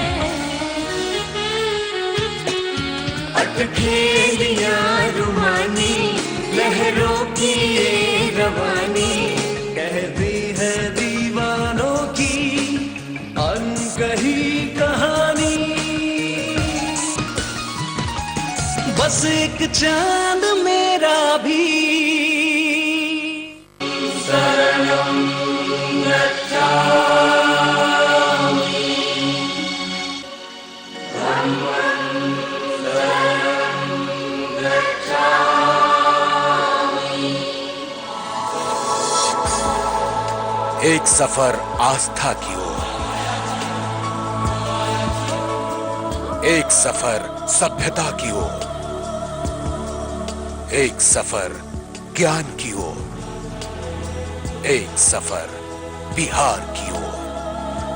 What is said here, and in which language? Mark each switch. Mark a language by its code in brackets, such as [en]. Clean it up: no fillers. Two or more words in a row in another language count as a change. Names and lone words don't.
[hi] अटखेलियां रूहानी, लहरों की ये रवानी, कहती है दीवानों की अनकही कहानी। बस एक चांद मेरा भी। [pi] शरणं गच्छामि, धम्मं शरणं गच्छामि। [hi] एक सफर आस्था की ओर, एक सफर सभ्यता की ओर, एक सफर ज्ञान की ओर, एक सफर बिहार की ओर।